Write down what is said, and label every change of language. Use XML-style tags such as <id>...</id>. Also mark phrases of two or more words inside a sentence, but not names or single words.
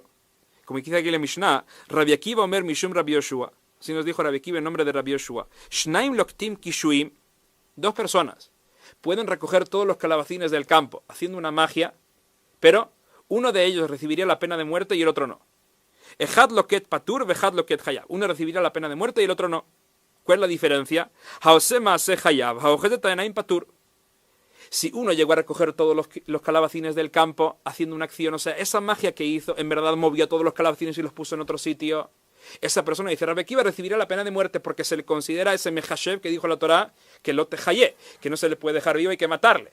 <es>Como dice aquí la Mishnah, Rabbi Akiva</es> <he>אומר משום</he> <es>Rabbi Yoshua. Así nos dijo Rabbi Akiva en nombre de Rabbi Yoshua.</es> <he>שניים לוקטים קישואים,</he> <es>dos personas pueden recoger todos los calabacines del campo haciendo una magia, pero uno de ellos recibiría la pena de muerte y el otro no.</es> <he>אחד לוקט פטור ואחד לוקט חייב.</he> <es>Uno recibiría la pena de muerte y el otro no. ¿Cuál es la diferencia? Si uno llegó a recoger todos los calabacines del campo haciendo una acción, o sea, esa magia que hizo, en verdad movió todos los calabacines y los puso en otro sitio, esa persona, dice Rabbi Akiva, recibirá la pena de muerte porque se le considera ese mechashev que dijo la Torá, que</es> <he>לא תחיה,</he> <es>que no se le puede dejar vivo, hay que matarle.</es>